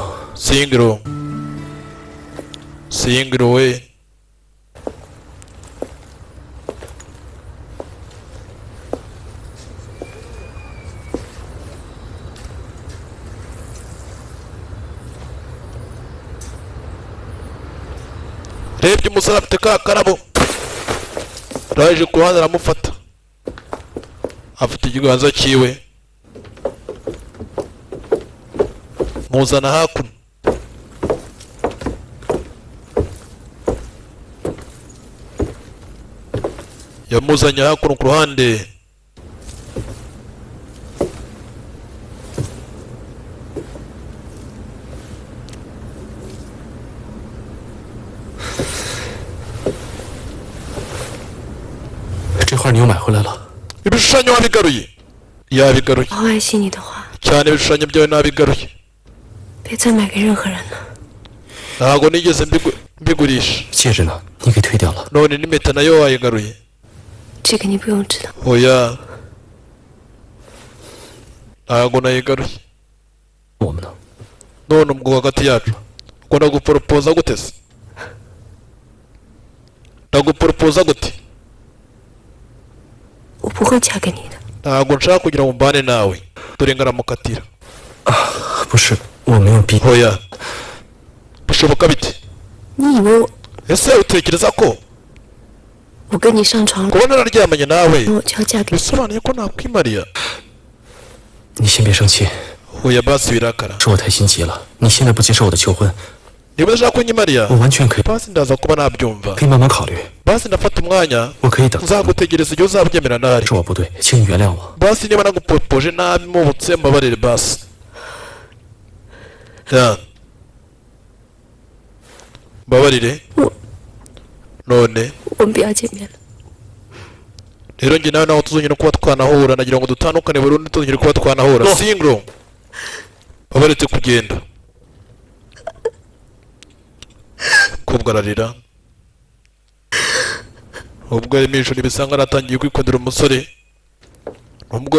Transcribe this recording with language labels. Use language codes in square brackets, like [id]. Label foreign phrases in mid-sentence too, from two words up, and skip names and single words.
[rw] singiro we rebye umusore afite ka karabo araje ku ruhande aramufata afite ikiganza cyiwe muzana hakuno yamuzanye hakuno ku ruhande [zh] 你又买回来了。 [rw] ibishushanyo wabigaruye yabigaruye [zh] 好爱惜你的话， [rw] cyane ibishushanyo byawe nabigaruye [zh] 别再买给任何人了。 [rw] ntabwo nigeze mbigurisha [zh] 戒指呢？你给退掉了。 [rw] none n'impeta nayo wayigaruye [zh] 这个你不用知道。 [rw] oya ntabwo nayigaruye [zh] 我们呢？ [rw] none ubwo hagati yacu ubwo ndaguporopoza gute se ndaguporopoza gute [zh] 我不会嫁给你的。 [rw] ntabwo nshaka kugira ngo mbane nawe dore ngaramukatira [zh] 不是，我没有逼。 [rw] oya bishoboka bite [zh] 你以为 [rw] ese utekereza ko [zh] 我跟你上床了， [rw] kuba nararyamanye nawe [zh] 我就要嫁给你？ [rw] bisobanuye ko nakwimariya [zh] 你先别生气， [rw] oya basi birakara [zh] 是我太心急了。你现在不接受我的求婚， [rw] niba udashaka kunyimariya [zh] 我完全可以， [rw] basi ndaza kuba nabyumva [zh] 可以慢慢考虑。 [rw] basi ndafata umwanya [zh] 我可以等， [rw] nzagutegereza igihe uzabyemera ntari [zh] 是我不对，请你原谅我。 [rw] basi niba nagupopoje nabi mubutse mbabarire basi ya mbabarire none [zh] 我们不要见面了。 [rw] rero njye nawe nawe tuzongera kuba twanahura nagira ngo dutandukane burundu tuzongera kuba twanahura singro babaretse kugenda kubwo ararira ubwo yari mishoni bisa nkaho aratangiye kwikundira umusore nubwo